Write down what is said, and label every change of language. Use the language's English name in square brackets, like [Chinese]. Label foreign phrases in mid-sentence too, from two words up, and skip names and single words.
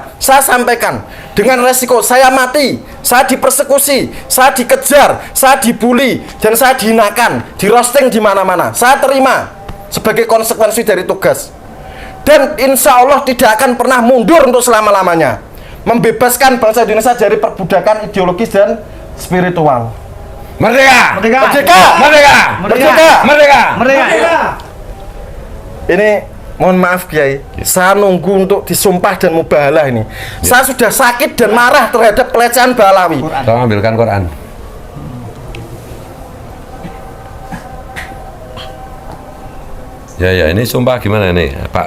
[Indonesian] Saya sampaikan dengan resiko saya mati, saya dipersekusi, saya dikejar, saya dibully, dan saya dihinakan, di roasting di mana-mana. Saya terima sebagai konsekuensi dari tugas. Dan [Arabic] إن شاء الله [Indonesian] tidak akan pernah mundur untuk selama-lamanya, membebaskan bangsa Indonesia dari perbudakan ideologis dan spiritual. Merdeka! Merdeka! Merdeka! Merdeka! Merdeka! Merdeka! Merdeka. Ini mohon maaf Kiai, saya nunggu untuk disumpah dan mubahalah ini. Saya sudah sakit dan marah terhadap pelecehan Ba'alawi. Tolong ambilkan Quran. Ya, ini sumpah gimana nih, Pak?